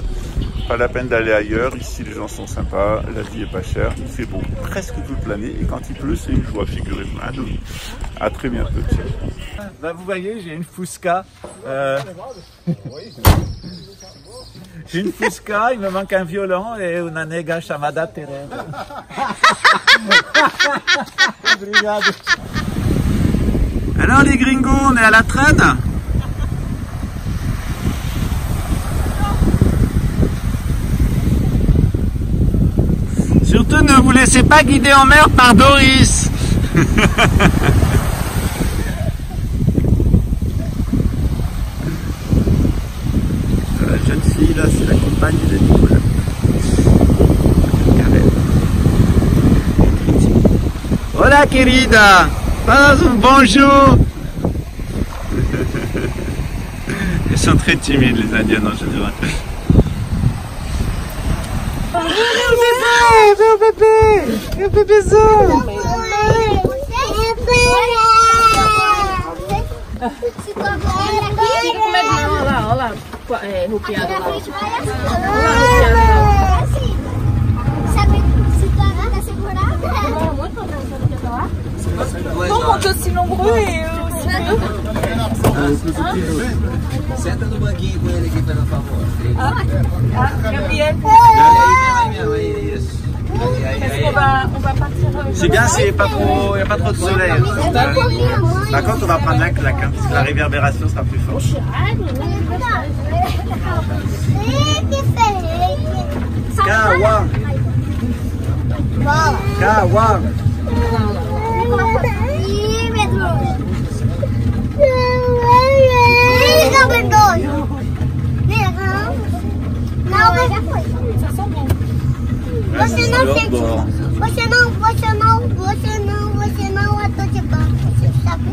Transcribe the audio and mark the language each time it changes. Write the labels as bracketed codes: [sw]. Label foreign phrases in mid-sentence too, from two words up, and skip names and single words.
[fr] Pas la peine d'aller ailleurs. Ici, les gens sont sympas. La vie est pas chère. Il fait beau presque toute l'année. Et quand il pleut, c'est une joie, figurez-vous. Hein, donc, à très bientôt. Bah, vous voyez, j'ai une Fusca. J'ai une Fusca, il me manque un violon et une [pt] nega chamada Teresa. Obrigado. [fr] Alors les gringos, on est à la traîne? Surtout ne vous laissez pas guider en mer par Doris. La jeune fille là, c'est la compagne de Nicolas. [es] Hola querida, [fr] passe un bonjour. Ils sont très timides les Indiens en général. [pt] Meu bebezão! Olha lá, rupiado lá. Como que assim não morreu? Senta no banquinho com ele aqui, pelo favor. Gabriel. [fr] On va partir. C'est bien, il n'y a pas trop de soleil. Par contre, on va prendre la claque, hein, parce que la réverbération sera plus forte. Kawa. Kawa. [pt] Você não é todo de banco, sabe?